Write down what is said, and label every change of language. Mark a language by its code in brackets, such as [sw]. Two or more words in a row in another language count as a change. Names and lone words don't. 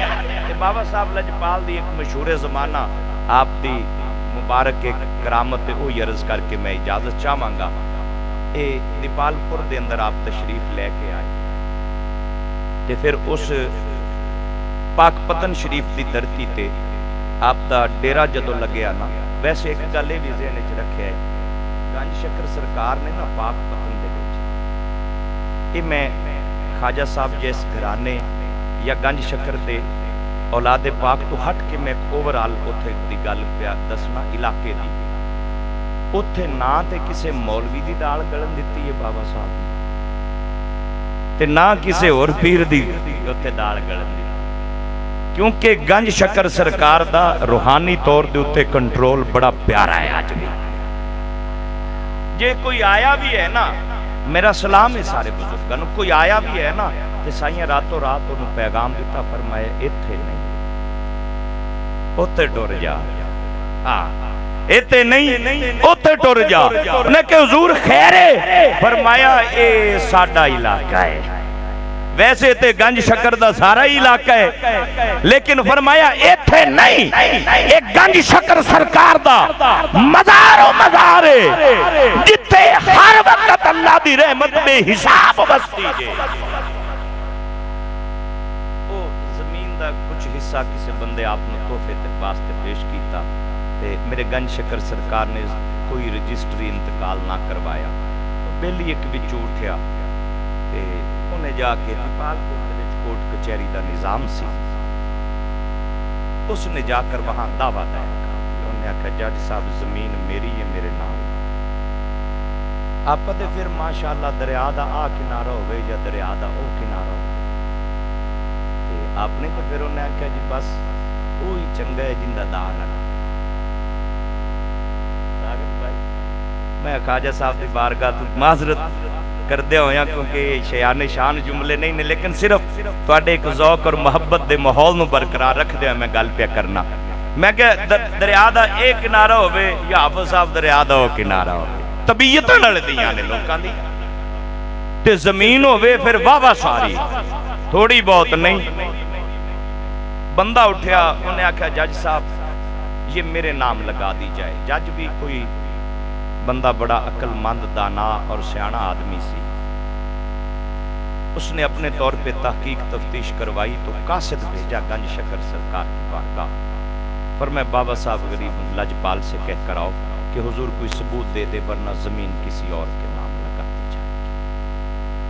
[pa] بابا صاحب لجپال دی ایک مشہور زمانہ آپ دی مبارک ایک کرامت او عرض کر کے میں اجازت چاہواں گا۔ اے دیپال پور دے اندر آپ تشریف لے کے آئے تے پھر اس پاک پتن شریف دی دھرتی تے آپ دا ڈیرا جدو لگیا نا، ویسے ایک گل بھی ذہن وچ رکھیا ہے، گنج شکر سرکار نے نا پاک پتن دے وچ، اے میں خواجہ صاحب جیس گھرانے یا گنج شکر دے اولاد پاک تو ہٹ کے میں اوورال اتھے دی گل پیا دسنا علاقے دی، اتھے نہ تے کسے مولوی دی دال گلن دیتی ہے بابا صاحب تے نہ کسے اور پیر دی اتھے دال گلن دی، کیونکہ گنج شکر سرکار دا روحانی طور دے اتھے کنٹرول بڑا پیارا ہے۔ آج بھی جے کوئی آیا بھی ہے نا، میرا سلام ہے سارے بزرگاں، کوئی آیا بھی ہے نا تے سائیں راتوں رات انہوں پیغام دیتا، فرمائے ایتھے نہیں اتھے ڈور جا، اتے نہیں اوتے ٹر جا. انہیں کہ حضور خیر ہے. فرمایا اے ساڈا علاقہ ہے. ویسے تے گنج شکر دا سارا ہی علاقہ ہے لیکن فرمایا ایتھے نہیں ایک گنج شکر سرکار دا مزار و مزار ہے جتے ہر وقت اللہ دی رحمت بے حساب بستی جے. او زمین دا کچھ حصہ کسی بندے آپ نے تحفے تے واسطے پیش کیتا تے میرے گنج شکر سرکار نے کوئی رجسٹری انتقال نہ کروایا. بیلی ایک وچوں اٹھیا تے انہیں جا کے دیپال کوٹ کچہری دا نظام سی. [ur] اس نے جا کر وہاں دعویٰ دائر کہا. انہوں نے کہا [pa] جج صاحب زمین میری ہے میرے نام. آپ پتے پھر ماشاءاللہ دریا دا آ کنارہ ہوئے یا دریا دا او کنارہ ہوئے. آپ نے تو پھر انہوں نے کہا جی بس وہی چنگا ہے جن دا دان ہے. میں خواجہ صاحب دی بارگاہ تو معذرت کر دے ہویا کیونکہ شیان شان جملے نہیں نے لیکن صرف تواڈے ایک ذوق اور محبت دے ماحول نو برقرار رکھ دے میں گل پہ کرنا. میں کہ دریا دا ایک کنارہ ہوے یا حافظ صاحب دریا دا او کنارہ ہوے طبیعت نال دیاں نے لوکاں دی تے زمین ہوے پھر واہ ساری تھوڑی بہت نہیں. بندہ اٹھیا انہوں نے آکھا جج صاحب یہ میرے نام لگا دی جائے. جج بھی کوئی بندہ بڑا عقل مند دانا اور سیانا آدمی سی. [ur] اس نے اپنے طور پہ تحقیق تفتیش کروائی تو قاصد بھیجا گنج شکر سرکار کی بارگاہ پر میں بابا صاحب غریب لجپال سے کہہ کر آؤ کہ حضور کوئی ثبوت دے دے ورنہ زمین کسی اور کے نام لگا دی جائے گی.